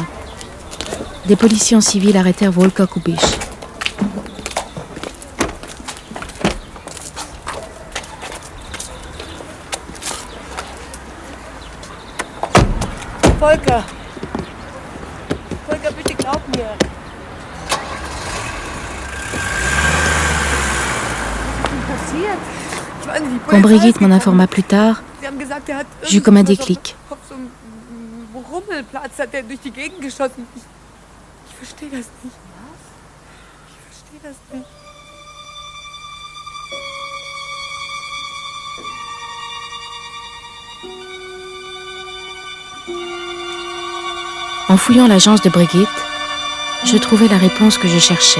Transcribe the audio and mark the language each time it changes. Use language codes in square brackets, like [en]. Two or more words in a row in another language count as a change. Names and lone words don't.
[fr] Des policiers en civil arrêtèrent Volker Kubisch. [de] Volker, bitte glaub mir. [fr] Quand Brigitte m'en informa plus tard, j'eus comme un déclic. [de] Rummelplatz hat er durch die Gegend geschossen. Ich verstehe das nicht. Ich verstehe das nicht. [fr] En fouillant l'agence de Brigitte, je trouvais la réponse que je cherchais.